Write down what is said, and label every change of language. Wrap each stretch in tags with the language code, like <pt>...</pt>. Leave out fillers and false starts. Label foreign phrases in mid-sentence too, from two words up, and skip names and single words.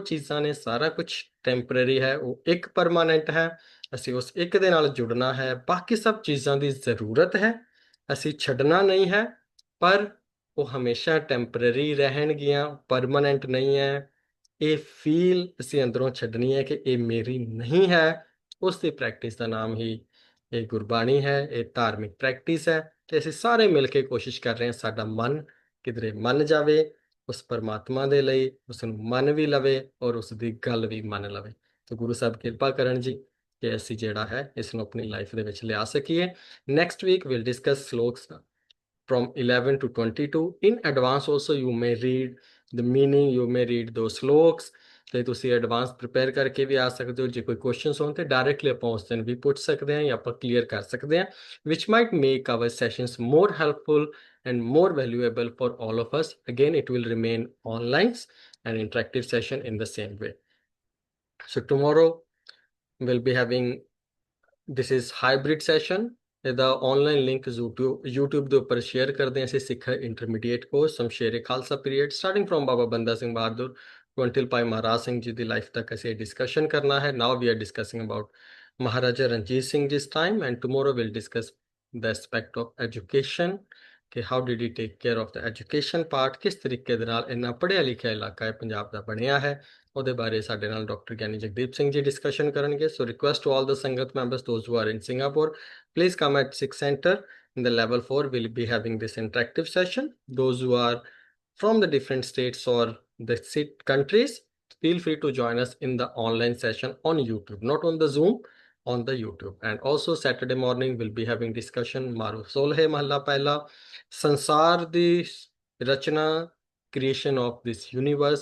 <pa>ਚੀਜ਼ਾਂ ਨੇ ਸਾਰਾ ਕੁਝ ਟੈਂਪਰੇਰੀ ਹੈ ਉਹ ਇੱਕ ਪਰਮਾਨੈਂਟ ਹੈ ਅਸੀਂ ਉਸ ਇੱਕ ਦੇ ਨਾਲ ਜੁੜਨਾ ਹੈ ਬਾਕੀ ਸਭ ਚੀਜ਼ਾਂ ਦੀ ਜ਼ਰੂਰਤ ਹੈ ਅਸੀਂ ਛੱਡਣਾ ਨਹੀਂ ਹੈ ਪਰ ਉਹ ਹਮੇਸ਼ਾ ਟੈਂਪਰੇਰੀ ਰਹਿਣਗੀਆਂ ਪਰਮਾਨੈਂਟ ਨਹੀਂ ਹੈ ਇਹ ਫੀਲ ਅਸੀਂ ਅੰਦਰੋਂ ਛੱਡਣੀ ਹੈ ਕਿ ਇਹ ਮੇਰੀ ਨਹੀਂ ਹੈ ਉਸ ਦੀ ਪ੍ਰੈਕਟਿਸ ਦਾ ਨਾਮ ਹੀ ਇਹ ਗੁਰਬਾਣੀ ਹੈ ਇਹ ਧਾਰਮਿਕ ਪ੍ਰੈਕਟਿਸ ਹੈ ਤੇ ਅਸੀਂ ਸਾਰੇ ਮਿਲ ਕੇ ਕੋਸ਼ਿਸ਼ ਕਰ ਰਹੇ ਹਾਂ ਸਾਡਾ ਮਨ ਕਿਧਰੇ ਮੰਨ ਜਾਵੇ ਉਸ ਪਰਮਾਤਮਾ ਦੇ ਲਈ ਉਸ ਨੂੰ ਮੰਨ ਵੀ ਲਵੇ ਔਰ ਉਸ ਦੀ ਗੱਲ ਵੀ ਮੰਨ ਲਵੇ ਤਾਂ ਗੁਰੂ ਸਾਹਿਬ ਕਿਰਪਾ ਕਰਨ ਜੀ ਕਿ ਅਸੀਂ ਜਿਹੜਾ ਹੈ ਇਸ ਨੂੰ ਆਪਣੀ ਲਾਈਫ ਦੇ ਵਿੱਚ ਲਿਆ ਸਕੀਏ</pa> <en>next week will discuss sloks from 11 to 22 in advance also you may read the meaning you may read those sloks</en> <pa>ਤੇ ਤੁਸੀਂ</pa> <en>advance prepare</en> <pa>ਕਰਕੇ ਵੀ ਆ ਸਕਦੇ ਹੋ ਜੇ ਕੋਈ ਕੁਐਸਚਨਸ ਹੋਣ ਤੇ ਡਾਇਰੈਕਟਲੀ ਆਪਾਂ ਉਸ ਦਿਨ ਵੀ ਪੁੱਛ ਸਕਦੇ ਹਾਂ ਜਾਂ ਆਪਾਂ ਕਲੀਅਰ ਕਰ ਸਕਦੇ ਹਾਂ</pa> <en>which might make our sessions more helpful and more valuable for all of us again it will remain online an interactive session in the same way so tomorrow we'll be having this is hybrid session</en> <pa>ਇਹਦਾ ਆਨਲਾਈਨ ਲਿੰਕ YouTube ਦੇ ਉੱਪਰ ਸ਼ੇਅਰ ਕਰਦੇ ਹਾਂ ਅਸੀਂ</pa> <en>Sikh Intermediate Course Shamshere Khalsa period starting from Baba Banda Singh Bahadur to until</en> <pa>ਭਾਈ ਮਹਾਰਾਜ ਸਿੰਘ ਜੀ ਦੀ ਲਾਈਫ ਤੱਕ ਅਸੀਂ ਡਿਸਕਸ਼ਨ ਕਰਨਾ ਹੈ</pa> <en>now we are discussing about Maharaja Ranjit Singh jis time and tomorrow will discuss the aspect of education</en> <pa>ਕਿ</pa> <en>how did he take care of the education part,</en> <pa>ਕਿਸ ਤਰੀਕੇ ਦੇ ਨਾਲ ਇੰਨਾ ਪੜ੍ਹਿਆ ਲਿਖਿਆ ਇਲਾਕਾ ਹੈ ਪੰਜਾਬ ਦਾ ਬਣਿਆ ਹੈ, ਉਹਦੇ ਬਾਰੇ ਸਾਡੇ ਨਾਲ ਡਾਕਟਰ ਗਿਆਨੀ ਜਗਦੀਪ ਸਿੰਘ ਜੀ ਡਿਸਕਸ਼ਨ ਕਰਨਗੇ।</pa> <en>so request to all the sangat members those who are in Singapore, please come at Sikh Center in the level 4. We'll be having this interactive session. Those who are from the different states or the countries, feel free to join us in the online session on YouTube, not on the Zoom, on the YouTube. And also Saturday morning we'll be having discussion Maru Solhe Mahalla Pehla,</en> <pa>ਸੰਸਾਰ ਦੀ ਰਚਨਾ,</pa> <en>creation of this universe.</en>